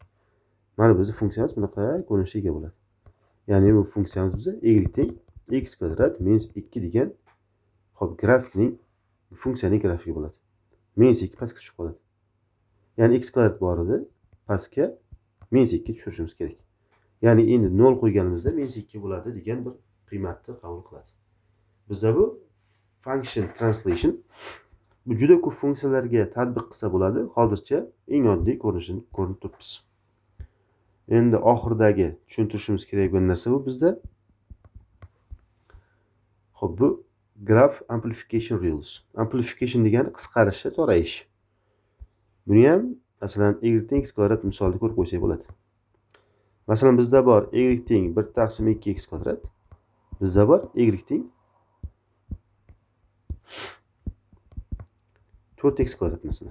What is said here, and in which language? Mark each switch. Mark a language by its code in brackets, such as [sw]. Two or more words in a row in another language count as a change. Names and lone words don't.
[uz] Mana bizning funksiyamiz bunaqa ko'rinishga ega bo'ladi. Ya'ni bu funksiyamiz bizda y teng x kvadrat minus 2 degan xo'p grafikning funksiyaning grafiki bo'ladi. Minus 2 pastga tushib qoladi. Ya'ni x kvadrat bor edi, pastga minus 2 tushirishimiz kerak. Ya'ni endi 0 qo'yganimizda minus 2 bo'ladi degan bir qiymatni qabul qiladi. Bizda bu [en] function translation [uz] bu juda ko'p funksiyalarga tatbiq qilsa bo'ladi. Hozircha eng oddiy ko'rinishini ko'rib turibmiz. Endi oxirdagi tushuntirishimiz kerak bo'lgan narsa bu bizda xo'p bu [en] graph amplification rules. [uz] Amplification degani qisqarishi, to'rayish. Buni ham masalan y teng x kvadrat misolida ko'rib qo'ysak bo'ladi. Masalan bizda bor y teng 1 taqsim 2x kvadrat. Bizda bor y teng 4x kvadrat masalan.